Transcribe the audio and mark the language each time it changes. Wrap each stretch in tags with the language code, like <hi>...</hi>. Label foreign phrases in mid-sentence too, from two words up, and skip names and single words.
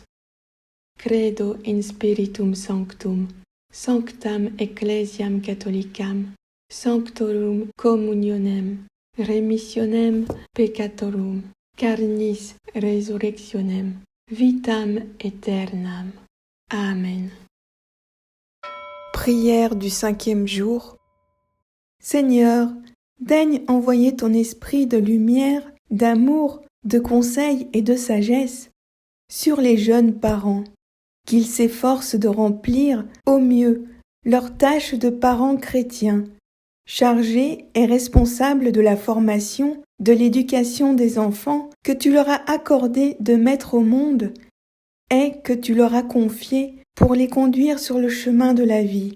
<la>Credo in Spiritum Sanctum, sanctam Ecclesiam Catholicam, sanctorum communionem, remissionem peccatorum, carnis resurrectionem, vitam aeternam.</la> <fr>Amen. Prière du 5e jour. Seigneur, daigne envoyer ton esprit de lumière, d'amour, de conseil et de sagesse sur les jeunes parents, qu'ils s'efforcent de remplir au mieux leur tâche de parents chrétiens, chargés et responsables de la formation, de l'éducation des enfants que tu leur as accordé de mettre au monde et que tu leur as confié pour les conduire sur le chemin de la vie.</fr>